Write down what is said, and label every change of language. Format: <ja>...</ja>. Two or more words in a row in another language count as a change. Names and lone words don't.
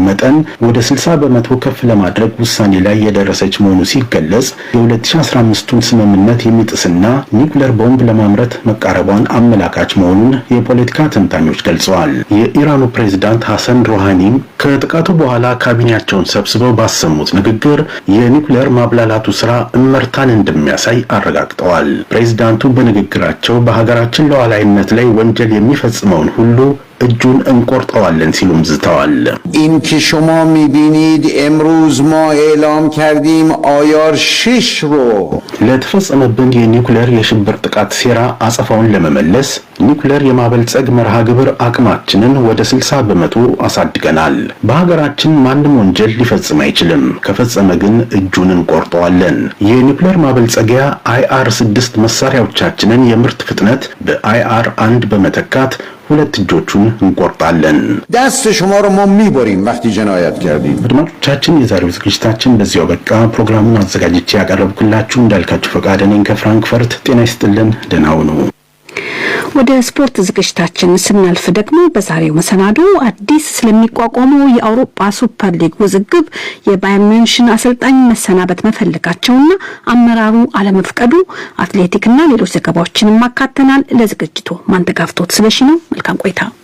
<am>መጠን ወደ 60% ከፍ ለማድረግ ውሳኔ ላይ የደረሰች መሆኑ ሲገለጽ የ2015ቱን ስምምነት የሚጥስና ኒውክሌር ቦምብ ለማምረት መቃረቧን አመላካች መሆኑን የፖለቲካ ተንታኞች ገልጸዋል። የኢራኑ ፕሬዝዳንት ሐሰን ሮሃኒም ከጥቃቱ በኋላ ካቢኔያቸውን ሰብስበው ባሰሙት ንግግር የኒውክሌር ማብላላቱ ስራ እመርታን እንደሚያሳይ አረጋግጠዋል። ፕሬዝዳንቱ በንግግራቸው በሀገራችን ሉዓላዊነት ላይ ወንጀል የሚፈጽመውን ሁሉ እጁን እንቆርጠዋለን ሲሉም ዝተዋል።</am> <fa>این که شما می‌بینید امروز ما اعلام کردیم آیار 6 رو</fa> <am>ለተፈጸመብን የኒውክሌር የሽብር ጥቃት ሴራ አጸፋውን ለመመለስ ኒውክሌር የማበልጸግ መርሃ ግብር አቅማችንን ወደ 60% አሳድገናል። በሀገራችን ማንም ወንጀል ሊፈጽም አይችልም። ከፈጸመ ግን እጁን እንቆርጠዋለን። የኒውክሌር ማበልጸጊያ IR6 መሳሪያዎቻችንን የምርት ፍጥነት በIR1 በመተካት ሁለት እጆቹን እንቆርጣለን።</am> <fa>دست شما رو ما میبریم وقتی جنایت کردیم።</fa> <am>አድማጮቻችን የዛሬው ዝግጅታችን በዚያው በቃ። ፕሮግራሙን አዘጋጅቼ ያቀረብኩላችሁ እንዳልካችሁ ፈቃደ ነኝ ከፍራንክፈርት። ጤና ይስጥልን፣ ደህና ሁኑ። ወደ ስፖርት ዝግጅታችን ስናልፍ ደግሞ በዛሬው መሰናዶ አዲስ ስለሚቋቋመው የአውሮፓ ሱፐር ሊግ ውዝግብ፣ የባየርን ሚንሽን አሰልጣኝ መሰናበት መፈለጋቸውና አመራሩ አለመፍቀዱ፣ አትሌቲክና ሌሎች ዘገባዎችንም ማካተናል። ለዝግጅቱ ማንተጋፍቶት ስለሺ ነው። መልካም ቆይታ።</am>